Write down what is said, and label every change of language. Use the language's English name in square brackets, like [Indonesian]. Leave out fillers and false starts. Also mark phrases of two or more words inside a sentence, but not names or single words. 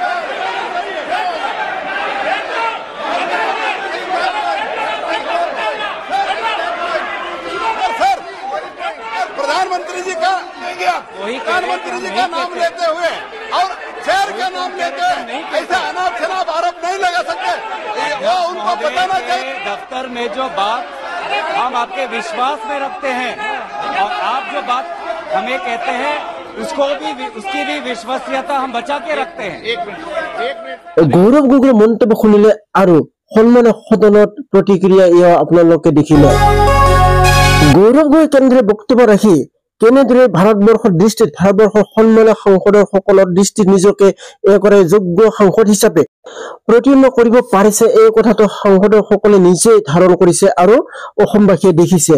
[Hindi] सर, प्रधानमंत्री जी का लेंगे आप, प्रधानमंत्री जी का नाम लेते हुए और शहर का नाम लेते हुए ऐसा अनाप शनाप आरोप नहीं लगा सकते। वो उनको बताना चाहिए। दफ्तर में जो बात हम आपके विश्वास में रखते हैं और आप जो बात हमें कहते हैं उसकी भी विश्वसनीयता हम बचा के रखते हैं। एक मिनट। [Assamese] गौरव गगৈৰ মন্তব্য শুনিলে আৰু সন্মানীয় সদনত প্ৰতিক্ৰিয়া এয়া আপোনালোকে দেখিলে। গৌৰৱ গগৈ কেন্দ্ৰীয় বক্তব্য ৰাখি কেনেদৰে ভাৰতবৰ্ষৰ দৃষ্টিত, ভাৰতবৰ্ষৰ সন্মানীয় সাংসদৰ সকলৰ দৃষ্টিত নিজকে এগৰাকী যোগ্য সাংসদ হিচাপে প্ৰতিপন্ন কৰিব পাৰিছে, এই কথাটো সাংসদৰ সকলে নিজেই ধাৰণ কৰিছে আৰু অসমবাসীয়ে দেখিছে।